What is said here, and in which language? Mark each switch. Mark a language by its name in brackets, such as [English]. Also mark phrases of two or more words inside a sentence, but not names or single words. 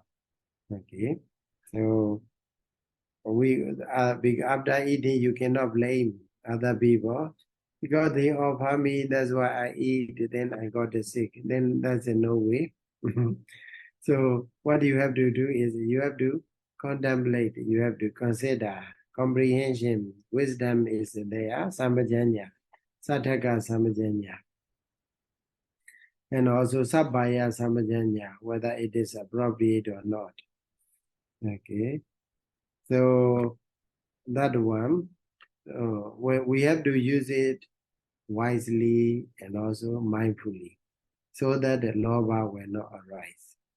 [English] Okay, so after eating, you cannot blame other people because they offer me, that's why I eat, then I got sick. Then that's a no way. So what you have to do is you have to contemplate, you have to consider, comprehension, wisdom is there, [Pali] sambhajanya, satthaka sambhajanya, [English] and also [Pali] sabbaya sambhajanya, [English] whether it is appropriate or not. Okay, so that one, we have to use it wisely and also mindfully so that the alobha will not arise.